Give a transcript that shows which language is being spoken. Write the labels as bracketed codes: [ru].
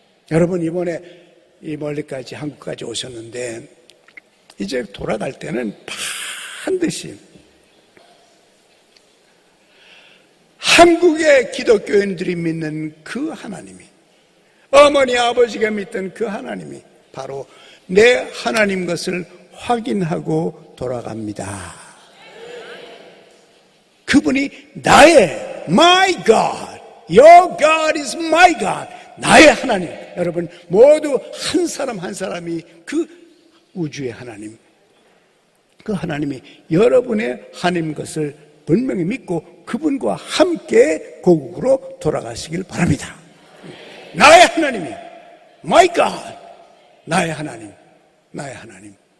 [ko] 여러분 이번에 이 멀리까지 한국까지 오셨는데 이제 돌아갈 때는 반드시 한국의 기독교인들이 믿는 그 하나님이, 어머니 아버지가 믿던 그 하나님이 바로 내 하나님 것을 확인하고 돌아갑니다. 그분이 나의 [en] my God, your God is my God, [ko] 나의 하나님. 여러분 모두 한 사람 한 사람이 그 우주의 하나님, 그 하나님이 여러분의 하나님 것을 분명히 믿고 그분과 함께 고국으로 돌아가시길 바랍니다. 나의 하나님이 [en] my God, [ko] 나의 하나님, 나의 하나님.